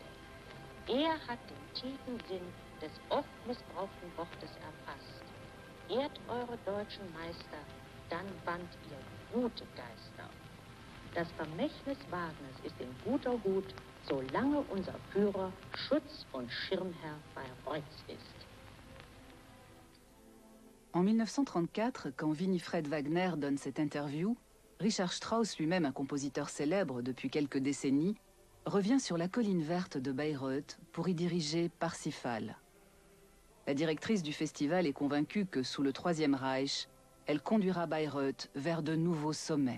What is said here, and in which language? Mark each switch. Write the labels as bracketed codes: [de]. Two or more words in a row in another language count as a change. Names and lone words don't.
[de] Er hat den tiefen Sinn des oft missbrauchten Wortes erfasst. Ehrt eure deutschen Meister, dann bannt ihr gute Geister. Das Vermächtnis Wagners ist in guter Hut, solange unser Führer Schutz- und Schirmherr Bayreuths ist. [fr] En 1934, quand Winifred Wagner donne cette interview, Richard Strauss, lui-même un compositeur célèbre depuis quelques décennies, revient sur la colline verte de Bayreuth pour y diriger Parsifal. La directrice du festival est convaincue que sous le Troisième Reich, elle conduira Bayreuth vers de nouveaux sommets.